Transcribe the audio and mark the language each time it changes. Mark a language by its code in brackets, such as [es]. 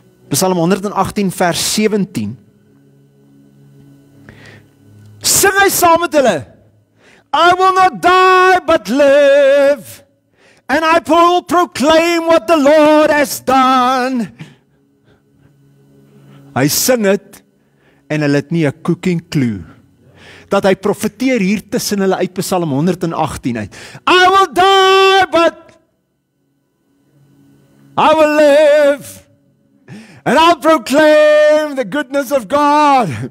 [af] Psalm 118 vers 17. Sing hy saam met hulle, [en] I will not die but live, and I will proclaim what the Lord has done. [af] Hy sing dit, en hulle het nie 'n [en] cooking clue, [af] dat hy profeteer hier tussen hulle uit Psalm 118 uit. [en] I will die, but I will live, and I'll proclaim the goodness of God.